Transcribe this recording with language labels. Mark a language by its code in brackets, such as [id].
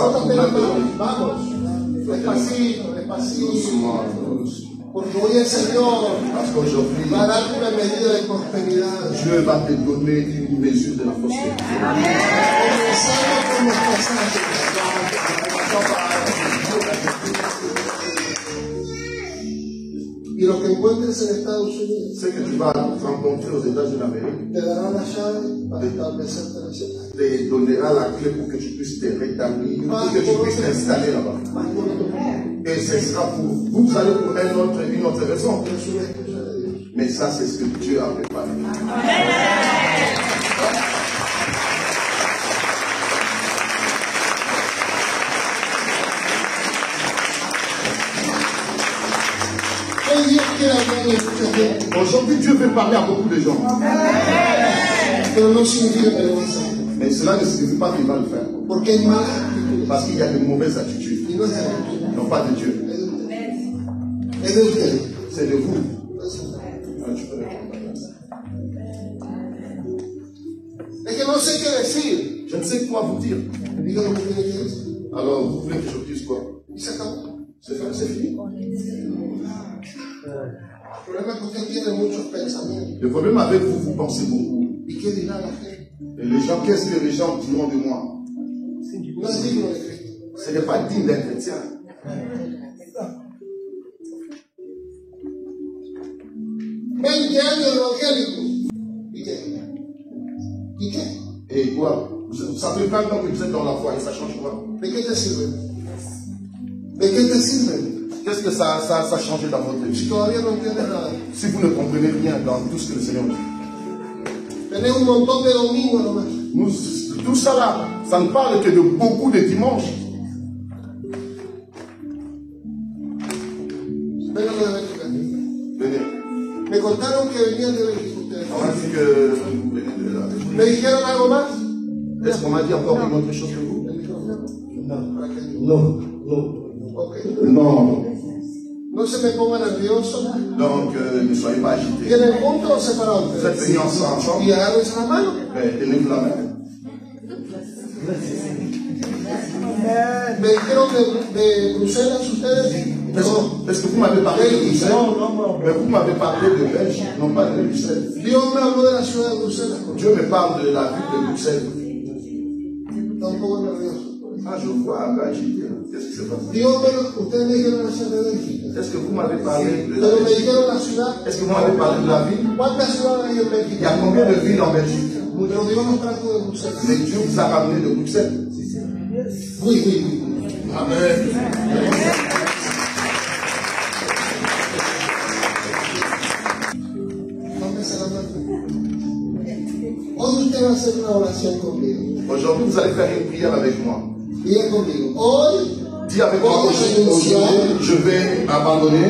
[es] Frótate las manos. Vamos. Despacito, despacito. [fr] Doucement. [es] Porque hoy el Señor [fr] Parce qu'aujourd'hui, [es] va a darte una medida de prosperidad. [fr] Dieu va te donner une mesure de la prospérité. [es] Comenzando con los pasajes. Y lo que encuentres en Estados Unidos [fr] Ce que tu vas rencontrer aux États-Unis d'Amérique [es] te dará la llave para establecerte en ese país. [fr] te donnera la clé pour que tu puisses te rétablir, pour que tu puisses t'installer là-bas. [es] Más por otro. [fr] Et ce sera pour vous allez pour une autre raison. [es] Es una excusa de Dios. [fr] Mais ça, c'est ce que Dieu a préparé. [es] Hoy Dios quiere hablar de mucha gente, [fr] Aujourd'hui, Dieu veut parler à beaucoup de gens. [es] pero no significa que lo vas a hacer. [fr] Mais cela ne signifie pas qu'il va le faire. [es] Porque hay malas actitudes. [fr] Parce qu'il y a de mauvaises attitudes. [es] Y no es de Dios, [fr] Non pas de Dieu. [es] es de usted. [fr] C'est de vous. Ah, tu peux répondre. [es] Es que no sé qué decir. [fr] Je ne sais quoi vous dire. [es] Diga lo que tiene que decir. [fr] Alors, vous voulez que je dise quoi? [es] Y se acabó. [fr] C'est fait, c'est fini. [es] El problema es que usted tiene muchos pensamientos. [fr] Le problème avec vous, vous pensez beaucoup. [es] ¿Y qué dirá la gente? [fr] Et les gens, qu'est-ce que les gens diront de moi? [es] No es digno de Cristo. [fr] Ce n'est pas digne d'un chrétien. [es] 20 años evangélico. ¿Y qué? ¿Y qué? [fr] Et quoi? Ça fait 20 ans que vous êtes dans la foi et ça change quoi? [es] ¿De qué te sirve? ¿De qué te sirve? [fr] Qu'est-ce que ça a changé dans votre [es] Si [fr] vie? [es] todavía no entiendes nada. [fr] Si vous ne comprenez rien dans tout ce que le Seigneur dit. [es] Tenés un montón de domingos nomás. [fr] Tout ça là, ça ne parle que de beaucoup de dimanches. [es] Vengan de Bélgica. [fr] Venez. [es] Me contaron que venían de Bélgica ustedes. [fr] On m'a dit que vous venez de là. [es] ¿Me dijeron algo más? [fr] Est-ce qu'on m'a dit encore une autre chose que vous? [es] El micrófono. Para que- [fr] Non. Non. Ok. Non. [es] No se me ponga nervioso. [fr] Donc, ne soyez pas agités. [es] ¿Vienen juntos o separados? [fr] Vous êtes venus ensemble. [es] Y agárrense la mano. [fr] Tenez-vous la main. [es] Me dijeron de Bruselas ustedes. [fr] Est-ce que vous m'avez parlé de Bruxelles? Mais vous m'avez parlé de Belgique, non pas de Bruxelles. [es] Dios me habló de la ciudad de Bruselas. [fr] Dieu me parle de la ville de Bruxelles. [es] Está un poco nervioso. [fr] Ah, je vois un peu agité. Qu'est-ce qui se passe? [es] Ustedes me dijeron la ciudad de Bélgica. [fr] Est-ce que vous m'avez parlé de la [es] Pero me [fr] ville? [es] dijeron la ciudad. [fr] Est-ce que vous m'avez parlé de la ville? [es] ¿Cuántas ciudades hay en [fr] Il y a [es] Bélgica? [fr] combien de villes en Belgique? [es] Pero Dios nos trajo de Bruselas. [fr] Mais Dieu vous a ramené de Bruxelles. Oui, oui, oui. [es] Amen. Tómese la mano. Hoy usted va a hacer una oración conmigo. [fr] Aujourd'hui, vous allez faire une prière avec moi. [es] Diga conmigo. Hoy [fr] Dis avec moi, aujourd'hui, je vais abandonner